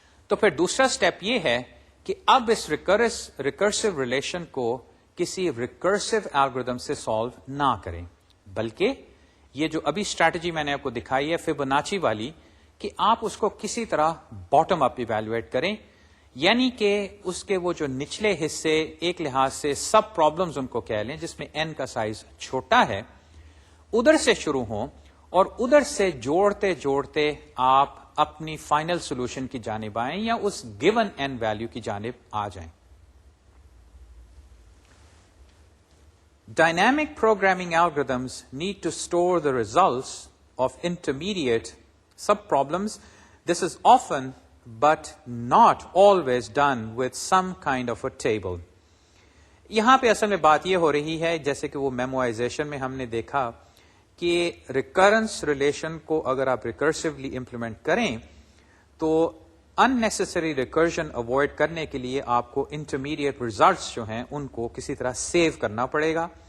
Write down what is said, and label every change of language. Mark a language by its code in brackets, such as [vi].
[ur] تو پھر دوسرا سٹیپ یہ ہے کہ اب اس ریکرسو ریلیشن کو کسی ریکرسو الگوریتھم سے سالو نہ کریں، بلکہ یہ جو ابھی اسٹریٹجی میں نے آپ کو دکھائی ہے فیبوناچی والی، کہ آپ اس کو کسی طرح باٹم اپ ایویلویٹ کریں، یعنی کہ اس کے وہ جو نچلے حصے ایک لحاظ سے سب پرابلمز ان کو کہہ لیں جس میں n کا سائز چھوٹا ہے، ادھر سے شروع ہوں اور ادھر سے جوڑتے جوڑتے آپ اپنی فائنل سولوشن کی جانب آئیں یا اس گیون n ویلیو کی جانب آ جائیں. [en] Dynamic programming algorithms need to store the results of intermediate sub-problems. This is often but not always done with some kind of a table. [ur] یہاں پہ اصل میں بات یہ ہو رہی ہے جیسے کہ وہ میموائزیشن میں ہم نے دیکھا کہ ریکرنس ریلیشن کو اگر آپ ریکرسولی امپلیمنٹ کریں تو ان نیسیسری ریکرجن اوائڈ کرنے کے لیے آپ کو انٹرمیڈیٹ ریزلٹس جو ہیں ان کو کسی طرح سیو کرنا پڑے گا.